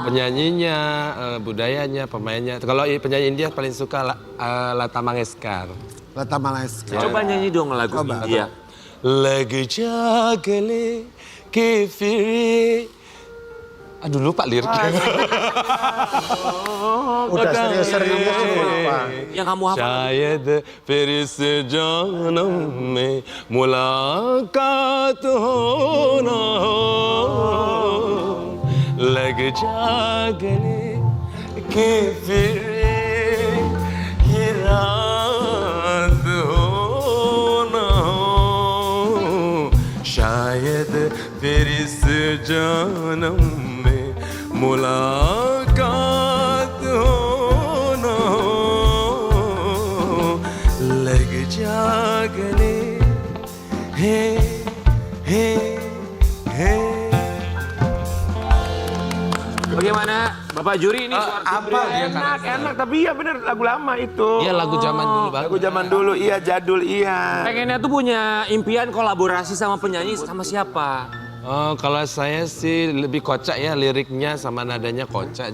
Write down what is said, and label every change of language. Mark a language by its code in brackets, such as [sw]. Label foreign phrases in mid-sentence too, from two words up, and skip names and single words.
[id] Penyanyinya, budayanya, pemainnya. Kalau penyanyi India paling suka Lata Mangeshkar. Lata Mangeshkar. Coba nyanyi dong lagu India. Lagu [hi] जगाले के फिरी. [id] Aduh lupa liriknya. Udah serius-serius lupa. Yang kamu hafal. [hi] शायद फिर से जन्म में मुलाकात हो ना हो लग जा गले के फिर ये रात हो ना हो शायद फिर इस जन्म में मुलाकात हो ना हो लग जा गले हे हे हे. [id] Bagaimana Bapak Juri ini? apa enak tapi iya bener lagu lama itu. Iya lagu zaman dulu banget. Lagu zaman dulu iya jadul iya. Pengennya tuh punya impian kolaborasi sama penyanyi sama siapa? Oh, kalau saya sih lebih kocak ya liriknya sama nadanya kocak.